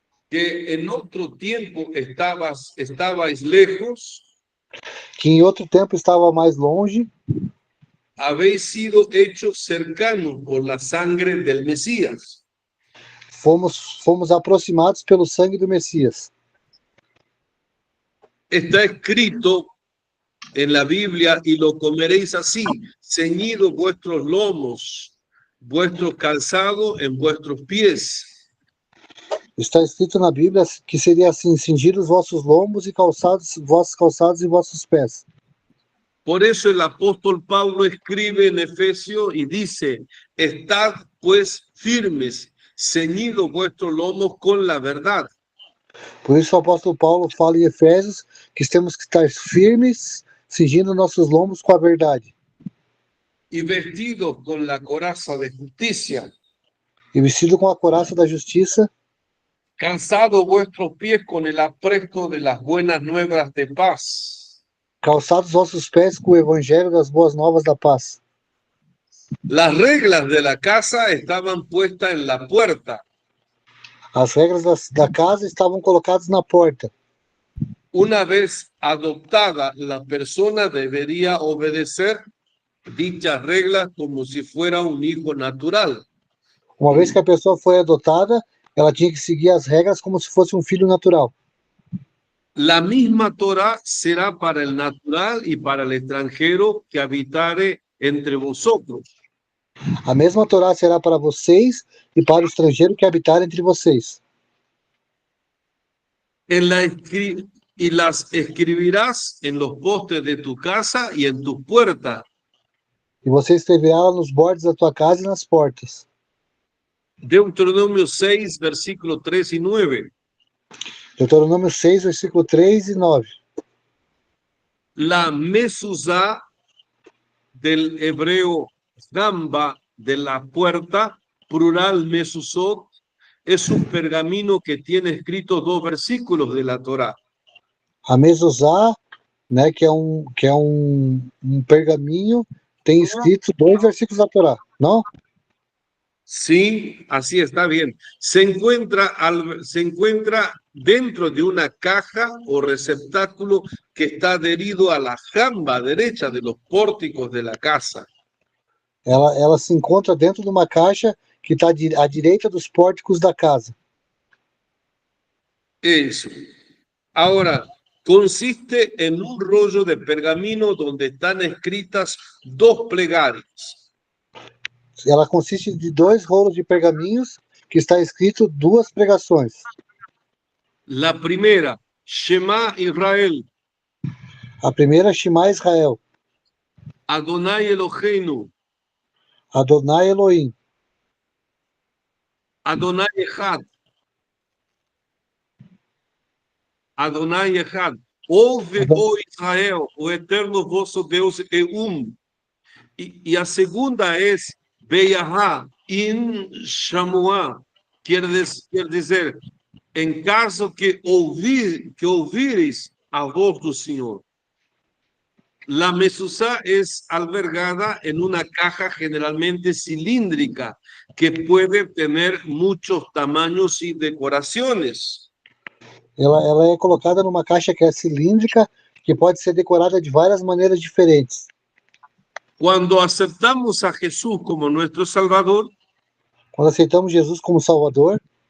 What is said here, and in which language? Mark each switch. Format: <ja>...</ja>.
<es>que en otro tiempo estabais lejos,</es> <pt>que em outro tempo estava mais longe,</pt> <es>habéis sido hechos cercanos por la sangre del Mesías.</es> <pt>fomos aproximados pelo sangue do Messias.</pt> <es>Está escrito en la Biblia, y lo comeréis así, ceñidos vuestros lomos, vuestro calzado en vuestros pies.</es> <pt>Está escrito na Bíblia que seria assim: cingir os vossos lombos e vossos calçados e vossos pés.</pt> <es>Por eso el apóstol Pablo escribe en Efesios y dice: estad pues firmes, ceñidos vuestros lomos con la verdad.</es> <pt>Por isso o apóstolo Paulo fala em Efésios que temos que estar firmes, cingindo nossos lombos com a verdade.</pt> <es>Y vestidos con la coraza de justicia,</es> <pt>E vestido com a couraça da justiça,</pt> <es>calzados vuestros pies con el apresto de las buenas nuevas de paz.</es> <pt>calçados vossos pés com o evangelho das boas novas da paz.</pt> <es>Las reglas de la casa estaban puestas en la puerta.</es> <pt>As regras da casa estavam colocadas na porta.</pt> <es>Una vez adoptada, la persona debería obedecer dichas reglas como si fuera un hijo natural.</es> <pt>Uma vez que a pessoa foi adotada, ela tinha que seguir as regras como se fosse um filho natural.</pt> <es>La misma Torá será para el natural y para el extranjero que habitare entre vosotros.</es> <pt>A mesma Torá será para vocês e para o estrangeiro que habitar entre vocês.</pt> <es>Y las escribirás en los postes de tu casa y en tus puertas.</es> <pt>E você escreverá nos bordes da tua casa e nas portas.</pt> <es>Deuteronomio 6, versículo 3 y 9.</es> <pt>Deuteronômio 6, versículo 3 e 9.</pt> <es>La mezuzá del hebreo gamba de la puerta, plural mezuzot, es un pergamino que tiene escritos 2 versículos de la Torá.</es> <pt>A mezuzá, né, que é um pergaminho, tem escrito 2 versículos da Torá, não?</pt> <es>Sí, así está bien. Se encuentra dentro de una caja o receptáculo que está adherido a la jamba derecha de los pórticos de la casa.</es> <pt>Ela se encontra dentro de uma caixa que está à direita dos pórticos da casa.</pt> <es>Eso. Ahora, consiste en un rollo de pergamino donde están escritas 2 plegarias.</es> <pt>Ela consiste de 2 rolos de pergaminhos que está escrito 2 pregações.</pt> <es>La primera, Shema Israel,</es> <pt>A primeira, Shema Israel,</pt> <he>Adonai Eloheinu, Adonai Elohim, Adonai Echad, Adonai Echad.</he> <pt>Ouve, ó Israel, o eterno vosso Deus é um. E a segunda é Beyahá, in Shamuá, quer dizer, em caso que ouvires a voz do Senhor.</pt> <es>La mezuzá es albergada en una caja generalmente cilíndrica que puede tener muchos tamaños y decoraciones.</es> <pt>Ela é colocada numa caixa que é cilíndrica, que pode ser decorada de várias maneiras diferentes.</pt> <es>Cuando aceptamos a Jesús como nuestro Salvador,</es> <pt>Quando aceitamos Jesus como Salvador,</pt>